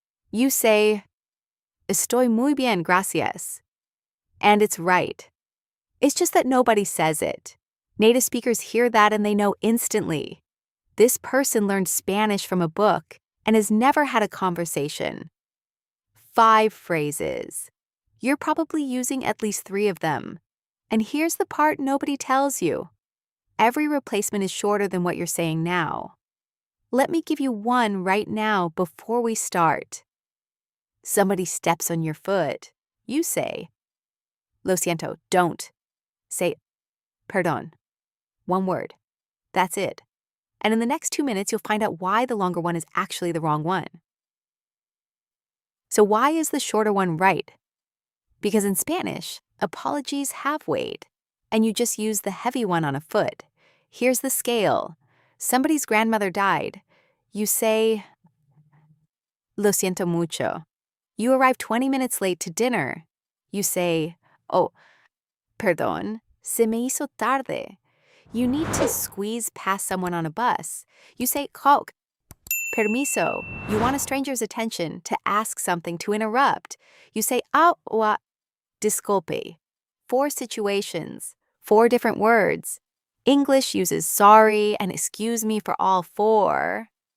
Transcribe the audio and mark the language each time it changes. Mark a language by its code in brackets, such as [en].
[en] You say, [es] Estoy muy bien, gracias. [en] And it's right. It's just that nobody says it. Native speakers hear that and they know instantly. This person learned Spanish from a book and has never had a conversation. 5 phrases. You're probably using at least 3 of them. And here's the part nobody tells you. Every replacement is shorter than what you're saying now. Let me give you one right now before we start. Somebody steps on your foot. You say, [es] Lo siento, [en] don't. Say, perdón. One word. That's it. And in the next 2 minutes, you'll find out why the longer one is actually the wrong one. So why is the shorter one right? Because in Spanish, apologies have weight, and you just use the heavy one on a foot. Here's the scale. Somebody's grandmother died. You say, [es] Lo siento mucho. [en] You arrive 20 minutes late to dinner. You say, oh, [es] perdón, se me hizo tarde. [en] You need to squeeze past someone on a bus. You say, Coke, [es] permiso. [en] You want a stranger's attention, to ask something, to interrupt. You say, [es] disculpe. [en] 4 situations, 4 different words. English uses sorry and excuse me for all 4.